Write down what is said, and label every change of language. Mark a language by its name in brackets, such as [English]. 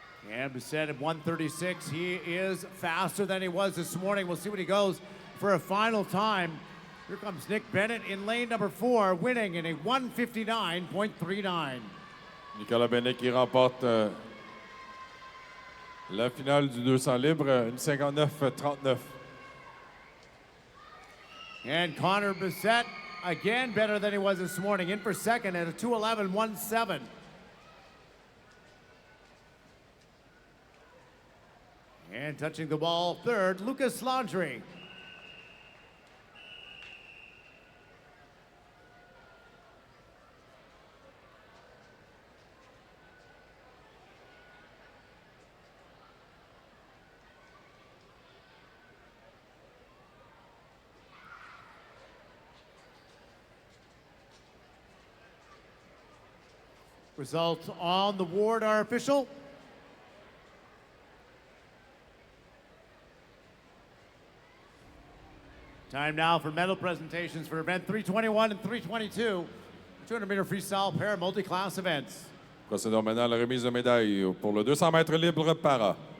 [English] And Bissett at 1:36. He is faster than he was this morning. We'll see what he goes for a final time. Here comes Nick Bennett in lane number 4, winning in a 1:59.39. [French] Nicolas Bennett qui remporte la finale du 200 libre, une 59-39. [English] And Connor Bissett, again better than he was this morning, in for second at a 2:11.17. And touching the ball third, Lucas Landry. Results on the ward are official. Time now for medal presentations for event 321 and 322, 200-meter freestyle para multi-class events. [French] Procédons maintenant à la remise de médailles pour le 200 mètres libre para.